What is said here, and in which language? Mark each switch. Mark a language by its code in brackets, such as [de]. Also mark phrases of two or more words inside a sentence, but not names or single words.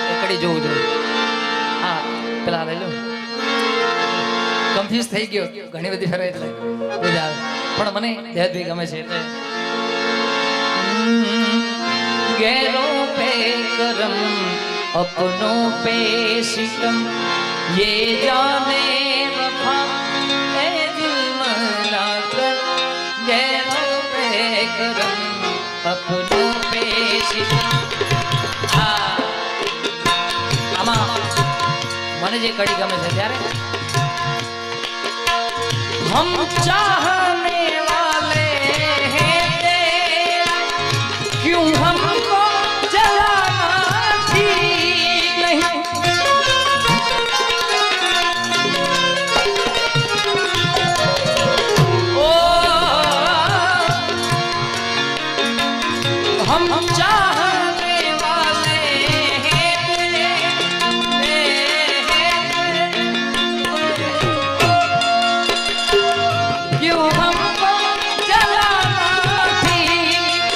[gu] ગાડી જોઉં છું. હા પેલા લઈ લો. કન્ફ્યુઝ થઈ ગયો, ઘણી બધી ફેરવાય એટલે મજા આવે. પણ મને દેહભાઈ ગમે છે એટલે [hi] ગેરોं पे करम अपनों पे सितम ये जाने वफा ए जुल्म ना कर गैरों पे करम अपनों पे सितम. [gu] આમાં મને જે કડી ગમે છે ત્યારે [hi] हम चाहने वाले हैं क्यों हमको जलाना ठीक नहीं. ओ हम चाहने वाले क्यों हमको जलाना ठीक.